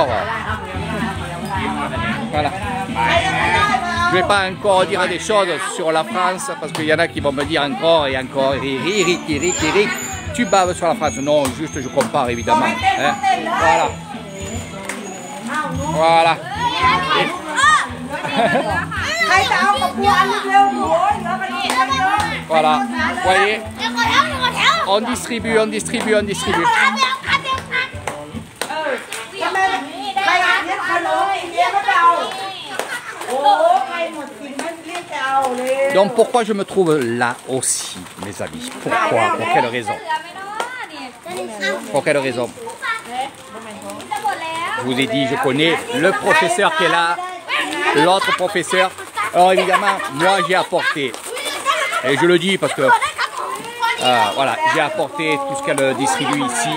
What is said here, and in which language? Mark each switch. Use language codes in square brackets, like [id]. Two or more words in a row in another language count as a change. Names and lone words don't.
[fr] Voilà. Je ne vais pas encore dire des choses sur la France, parce qu'il y en a qui vont me dire encore et encore, Eric, tu baves sur la France. Non, juste je compare évidemment. Hein. Voilà. Voilà. [th] ใครจะเอากับบัวอันเร็วๆโอ้ยเหลือกันอีกเยอะ [fr] Voilà. Vous voyez, on distribue, on distribue, on distribue. [th] ทำไมใครเรียกขนมอีกเยอะก็จะเอาโอ้ใครหมดสิ่งนั้นเรียกจะเอาเลย [fr] Donc pourquoi je me trouve là aussi, mes amis? Pourquoi? Pour quelle raison? Pour quelle raison? Je vous ai dit, je connais le professeur qui est là, l'autre professeur. Alors évidemment, moi j'ai apporté, et je le dis parce que voilà, j'ai apporté tout ce qu'elle distribue ici.